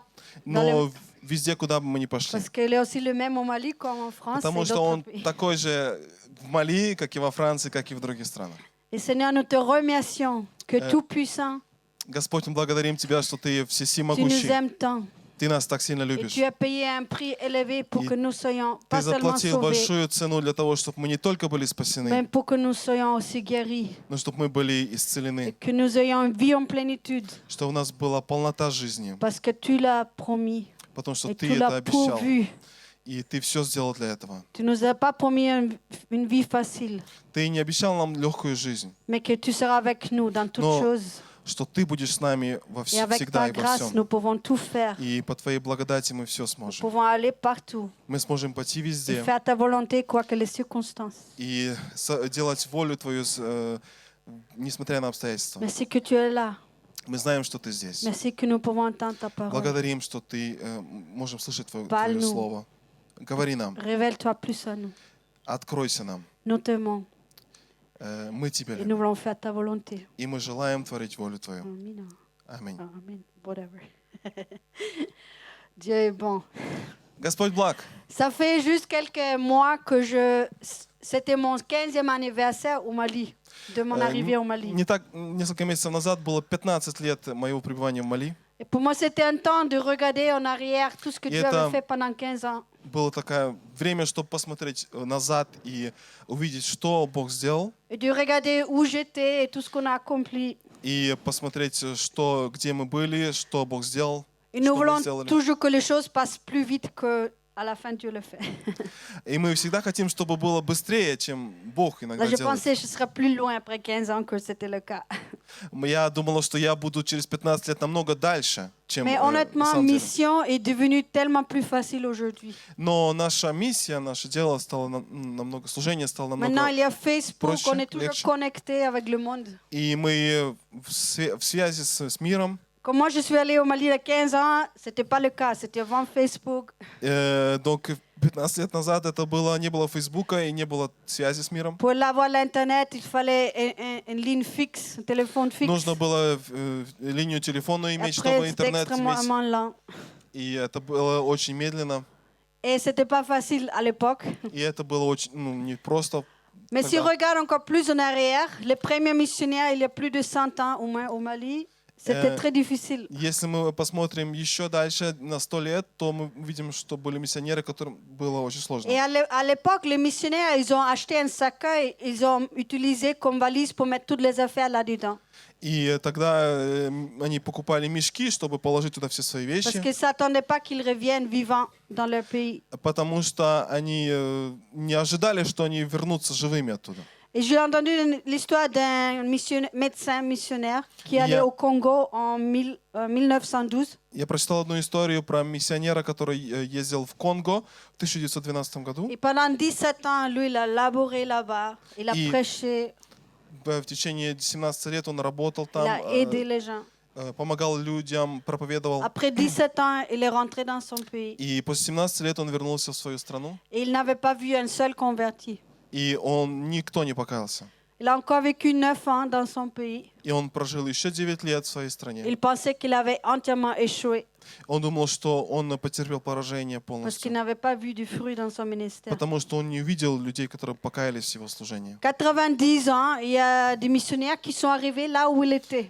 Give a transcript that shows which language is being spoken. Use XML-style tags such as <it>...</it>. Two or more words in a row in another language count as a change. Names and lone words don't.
<ru>но везде, куда бы мы ни пошли.</ru> <fr>Parce qu'il est aussi le même au Mali comme en France</fr> <ru>Потому</ru> <fr>et</fr> <ru>что</ru> <fr>d'autres</fr> <ru>он</ru> <fr>pays.</fr> <ru>такой же в Мали, как и во Франции, как и в других странах.</ru> <fr>Et Seigneur, nous te remercions que Tout-Puissant,</fr> <ru>Господь, мы благодарим Тебя, что Ты</ru> <fr>tu nous</fr> <ru>всесимогущий.</ru> <fr>aimes tant.</fr> <ru>Ты нас так сильно</ru> <fr>Et</fr> <ru>любишь.</ru> <fr>tu as payé un prix élevé pour</fr> <ru>И</ru> <fr>que nous soyons</fr> <ru>Ты</ru> <fr>pas seulement</fr> <ru>заплатил</ru> <fr>sauvés,</fr> <ru>большую цену для того, чтобы мы не только были</ru> <fr>mais</fr> <ru>спасены,</ru> <fr>pour que nous soyons aussi guéris.</fr> <ru>но чтобы мы были</ru> <fr>Et</fr> <ru>исцелены,</ru> <fr>que nous ayons une vie en plénitude.</fr> <ru>что у нас была полнота жизни,</ru> <fr>Parce que tu l'as promis.</fr> <ru>потому что</ru> <fr>Et</fr> <ru>Ты</ru> <fr>tu</fr> <ru>это</ru> <fr>l'as</fr> <ru>обещал,</ru> <fr>pourvu.</fr> <ru>и Ты все сделал для этого.</ru> <fr>Tu nous as pas promis une vie facile,</fr> <ru>Ты не обещал нам легкую жизнь,</ru> <fr>mais que tu seras avec nous dans toutes</fr> <ru>Но</ru> <fr>choses.</fr> <ru>что Ты будешь с нами</ru> <fr>Et avec</fr> <ru>всегда</ru> <fr>ta</fr> <ru>и во</ru> <fr>grâce,</fr> <ru>всем.</ru> <fr>nous pouvons tout faire.</fr> <ru>И по Твоей благодати мы все</ru> <fr>Nous</fr> <ru>сможем.</ru> <fr>pouvons aller partout</fr> <ru>Мы сможем пойти</ru> <fr>et</fr> <ru>везде</ru> <fr>faire ta volonté, quoi que les circonstances.</fr> <ru>и делать волю Твою, несмотря на обстоятельства.</ru> <fr>Merci que tu es là.</fr> <ru>Мы знаем, что Ты здесь.</ru> <fr>Merci que nous pouvons entendre ta parole.</fr> <ru>Благодарим, что Ты можем слышать Твое</ru> <fr>Parle-nous.</fr> <ru>Слово. Говори нам,</ru> <fr>Révèle-toi plus à nous.</fr> <ru>откройся нам.</ru> <fr>Nous t'aimons</fr> <ru>Мы Тебя</ru> <fr>et</fr> <ru>любим.</ru> <fr>nous voulons faire ta volonté.</fr> <ru>И мы желаем творить волю Твою.</ru> <fr>Amen.</fr> <ru>Аминь.</ru> <fr>Amen. Whatever. Dieu est bon.</fr> <ru>Господь благ.</ru> <fr>Ça fait juste quelques mois que c'était mon 15e anniversaire au Mali, de mon arrivée au Mali.</fr> <ru>Не так, несколько месяцев назад было 15 лет моего пребывания в Мали.</ru> <fr>Et pour moi, c'était un temps de regarder en arrière tout ce que Et Dieu avait fait pendant 15 ans.</fr> <ru>Было такое время, чтобы посмотреть назад и увидеть, что Бог сделал,</ru> <fr>Et de regarder où j'étais et tout ce qu'on a accompli.</fr> <ru>и посмотреть, где мы были, что Бог сделал,</ru> <fr>Et nous</fr> <ru>что мы</ru> <fr>voulons</fr> <ru>сделали.</ru> <fr>toujours que les choses passent plus vite qu'à la fin Dieu le fait.</fr> <ru>И мы всегда хотим, чтобы было быстрее, чем Бог иногда</ru> <fr>Là, je</fr> <ru>делает.</ru> <fr>pensais que je serais plus loin après 15 ans que c'était le cas.</fr> <ru>Я думала, что я буду через 15 лет намного дальше, чем</ru> <fr>Mais</fr> <ru>на</ru> <fr>honnêtement,</fr> <ru>самом деле.</ru> <fr>mission est devenue tellement plus facile aujourd'hui.</fr> <ru>Но наша миссия, наше дело стало намного, служение стало</ru> <fr>Maintenant,</fr> <ru>намного...</ru> <fr>il y a Facebook,</fr> <ru>проще,</ru> <fr>on est toujours</fr> <ru>легче.</ru> <fr>connecté avec le monde.</fr> <ru>И мы в связи с миром.</ru> <fr>Quand moi je suis allée au Mali il y a 15 ans, ce n'était pas le cas, c'était avant Facebook.</fr> <ru>Donc 15 лет назад это не было Фейсбука и не было связи с миром.</ru> <fr>Pour avoir l'Internet, il fallait une ligne fixe, un téléphone fixe.</fr> <ru>Нужно было линию телефона иметь,</ru> <fr>Après,</fr> <ru>чтобы</ru> <fr>c'était</fr> <ru>интернет иметь.</ru> <fr>extrêmement lent.</fr> <ru>И это было очень медленно.</ru> <fr>Et ce n'était pas facile à l'époque.</fr> <ru>И это было очень не просто.</ru> <fr>Mais si on</fr> <ru>Тогда.</ru> <fr>regarde encore plus en arrière, les premiers missionnaires, il y a plus de 100 ans au moins au Mali, c'était très difficile.</fr> <ru>Если мы посмотрим еще дальше, на 100 лет, то мы видим, что были миссионеры, которым было очень сложно.</ru> <fr>Et à l'époque, les missionnaires, ils ont acheté un cercueil, ils ont utilisé comme valise pour mettre toutes les affaires là-dedans.</fr> <ru>И тогда они покупали мешки, чтобы положить туда все свои</ru> <fr>Parce</fr> <ru>вещи,</ru> <fr>qu'ils ne s'attendaient pas qu'ils reviennent vivants dans leur pays.</fr> <ru>потому что они не ожидали, что они вернутся живыми оттуда.</ru> <fr>Et j'ai entendu l'histoire d'un médecin missionnaire qui allait</fr> <ru>Я-</ru> <fr>au Congo en 1912.</fr> <ru>Я прочитал одну историю про миссионера, который ездил в Конго в 1912 году.</ru> <fr>Et pendant 17 ans, lui, il a laboré là-bas. Il a</fr> <ru>И-</ru> <fr>prêché,</fr> <ru>В течение 17 лет он работал</ru> <fr>il</fr> <ru>там,</ru> <fr>a aidé les gens.</fr> <ru>помогал людям, проповедовал.</ru> <fr>Après 17 ans, il est rentré dans son pays.</fr> <ru>И после 17 лет он вернулся в свою страну,</ru> <fr>Et il n'avait pas vu un seul converti.</fr> <ru>и никто не покаялся.</ru> <fr>Il a encore vécu 9 ans dans son pays.</fr> <ru>И он прожил еще 9 лет в своей стране.</ru> <fr>Il pensait qu'il avait entièrement échoué</fr> <ru>Он думал, что он потерпел поражение</ru> <fr>parce qu'il</fr> <ru>полностью,</ru> <fr>n'avait pas vu du fruit dans son ministère.</fr> <ru>потому что он не увидел людей, которые покаялись в его служении.</ru> <fr>90 ans, il y a des missionnaires qui sont arrivés là où il était.</fr>